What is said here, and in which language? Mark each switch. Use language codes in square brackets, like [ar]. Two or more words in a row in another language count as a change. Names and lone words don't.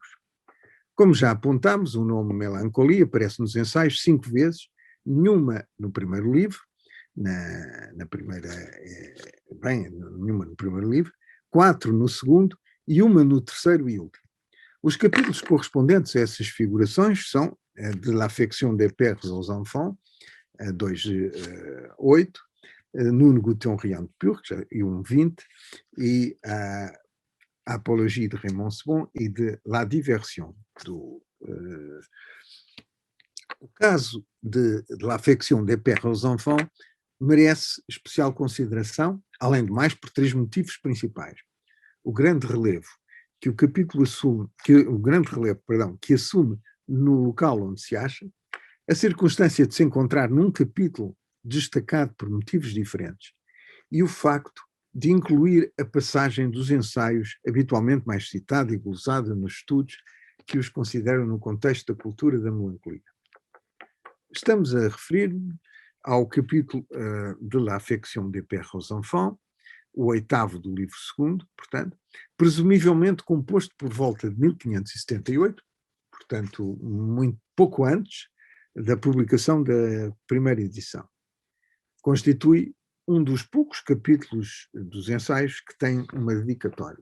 [pt] Como já apontámos, o nome melancolia aparece nos ensaios 5 vezes, nenhuma no primeiro livro, nenhuma no primeiro livro, 4 no segundo e uma no terceiro e último. Os capítulos correspondentes a essas figurações são de l'affection des pères aux enfants, 2:8, Nous ne goûtions rien de pur, e 1:20, e a Apologie de Raymond Sebon e de La Diversion. O caso de l'affection des pères aux enfants merece especial consideração, além de mais, por 3 motivos principais. O grande relevo que o capítulo assume, que assume no local onde se acha, a circunstância de se encontrar num capítulo destacado por motivos diferentes e o facto de incluir a passagem dos ensaios habitualmente mais citada e glosada nos estudos que os consideram no contexto da cultura da melancolia. Estamos a referir-nos ao capítulo de l'affection des pères aux enfants, o 8º do livro 2º, portanto, presumivelmente composto por volta de 1578, portanto, muito pouco antes da publicação da primeira edição. Constitui um dos poucos capítulos dos ensaios que tem uma dedicatória.